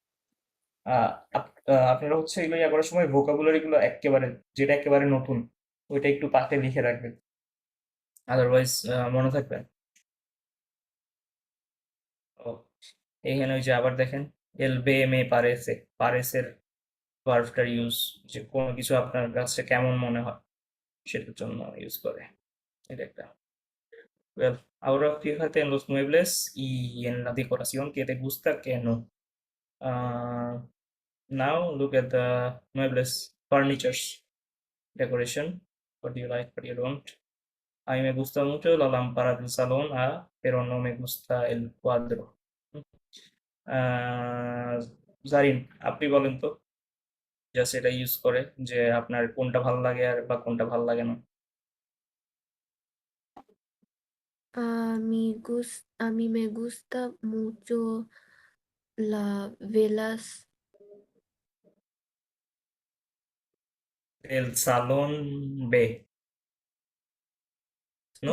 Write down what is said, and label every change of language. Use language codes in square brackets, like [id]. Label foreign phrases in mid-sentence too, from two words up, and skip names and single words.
[bn] আপনারা হচ্ছে এগুলো ইয়া করার সময় ভোকাবুলারি গুলো একেবারে, যেটা একেবারে নতুন ওইটা একটু পাতে লিখে রাখবেন, আদারওয়াইজ মনে থাকবে না। ও, এখানে ওই যে আবার দেখেন [es] el ve me parece, [bn] পারেসের ভার্বটার ইউজ, যে কোনো কিছু আপনার কাছে কেমন মনে হয় সেটার জন্য ইউজ করে, এটা একটা। [es] Well, ahora fíjate en los muebles y en la decoración que te gusta, que no. [en] Now look at the muebles, furnitures, decoration. What do you like, what do you don't? [es] A mí me gusta mucho la lámpara del salón, pero no me gusta el cuadro. [bn] আহ, জারিন, আপনি বলেন তো, জাস্ট এটা ইউজ করে যে আপনার কোনটা ভালো লাগে আর বা কোনটা ভালো লাগে না। [es] A mí me gusta mucho las velas. El salón B, ¿no?